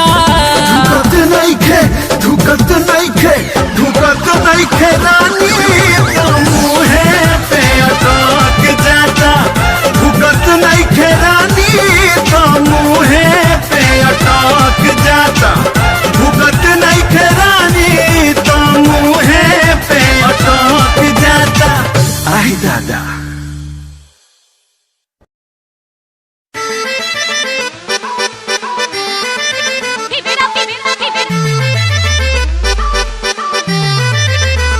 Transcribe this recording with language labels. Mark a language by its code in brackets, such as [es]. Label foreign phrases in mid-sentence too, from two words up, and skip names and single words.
[hi] धुकत नहीं खे धुकत नहीं खे धुकत नहीं खे रानी तो मुहे पे अटक जाता। धुकत नहीं खे रानी तो मुहे पे अटक जाता। धुकत नहीं खे रानी तो मुहे पे अटक जाता। आई दादा [en] Keep it up, keep it up, keep it up.